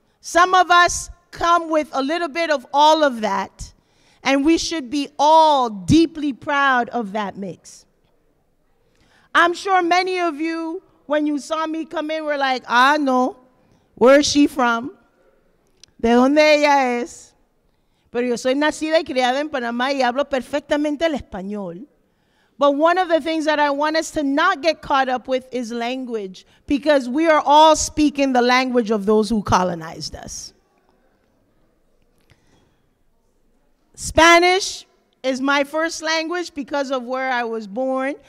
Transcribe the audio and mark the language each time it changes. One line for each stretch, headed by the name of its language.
English: Some of us come with a little bit of all of that, and we should be all deeply proud of that mix. I'm sure many of you, when you saw me come in, were like, ah, no, where is she from?
Spanish: ¿De dónde ella es? Pero yo soy nacida y criada en Panamá y hablo perfectamente el español,
English: But one of the things that I want us to not get caught up with is language, because we are all speaking the language of those who colonized us. Spanish is my first language because of where I was born.